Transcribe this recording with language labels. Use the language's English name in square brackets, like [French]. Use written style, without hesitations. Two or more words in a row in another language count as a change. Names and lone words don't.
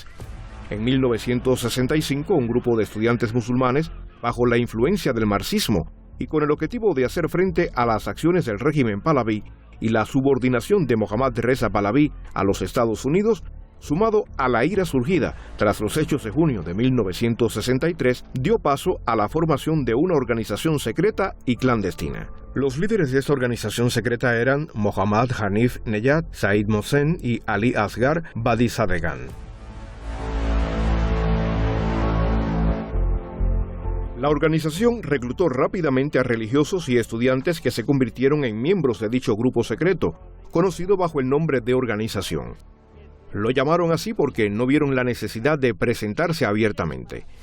[Spanish] En 1965, un grupo de estudiantes musulmanes, bajo la influencia del marxismo y con el objetivo de hacer frente a las acciones del régimen Pahlaví y la subordinación de Mohammad Reza Pahlaví a los Estados Unidos, sumado a la ira surgida tras los hechos de junio de 1963, dio paso a la formación de una organización secreta y clandestina. Los líderes de esta organización secreta eran Mohammad Hanif Nejad, Said Mohsen y Ali Asghar Badisadegan. La organización reclutó rápidamente a religiosos y estudiantes que se convirtieron en miembros de dicho grupo secreto, conocido bajo el nombre de organización. Lo llamaron así porque no vieron la necesidad de presentarse abiertamente.